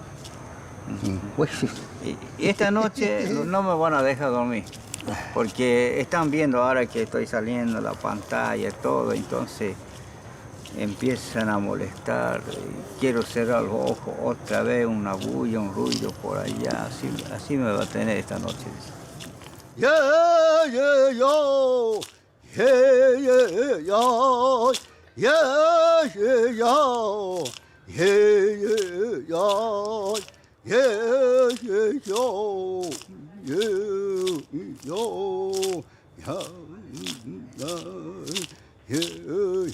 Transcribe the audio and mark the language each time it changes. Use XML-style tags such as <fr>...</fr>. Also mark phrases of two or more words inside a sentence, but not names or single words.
<es>Y esta noche no me van a dejar dormir, porque están viendo ahora que estoy saliendo la pantalla, todo, entonces empiezan a molestar. Quiero cerrar los ojos otra vez, una bulla, un ruido por allá, así me va a tener esta noche. Yeah, yeah, yo. Yeah, yeah, yo. Yeah, yeah, yo. Yeah, yeah, yo. Yeah, yeah, yo. Yeah, yo. Yeah, yeah.</es>